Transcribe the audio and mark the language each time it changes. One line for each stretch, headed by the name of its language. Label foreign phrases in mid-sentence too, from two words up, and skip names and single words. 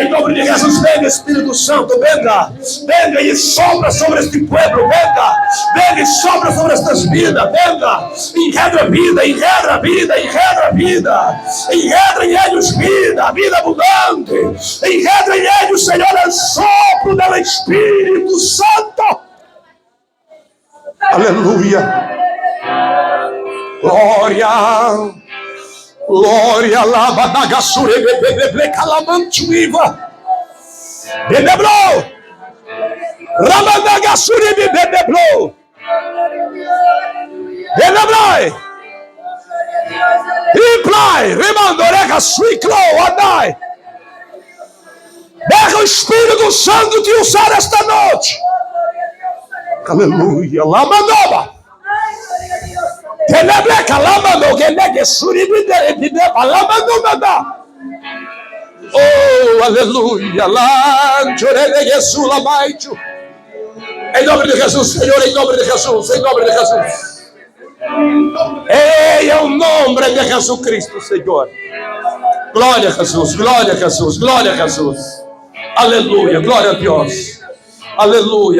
Portuguese: Em nome de Jesus, venha, Espírito Santo, venha e sopra sobre este povo, venha e sopra sobre estas vidas, venha, enredra a vida, em eles vida abundante, enredra em eles, Senhor, o sopro do Espírito Santo. Aleluia, glória, lava da gassure, bebê, calamantuiva, bebeblo, ramandagassure, bebeblo, bebeblo. Implai, remandorega, suiclo, andai. Deixa o Espírito Santo te usar esta noite. Aleluia, lamandoba. Telebreca, lamando, gelege, suribide, lamandobada. Oh, aleluia, lanchorege, sulamaicho. Em nome de Jesus, Senhor, em nome de Jesus, em nome de Jesus. Ei, é o nome de Jesus Cristo, Senhor. Glória a Jesus, glória a Jesus, glória a Jesus. Aleluia, glória a Deus. Aleluia.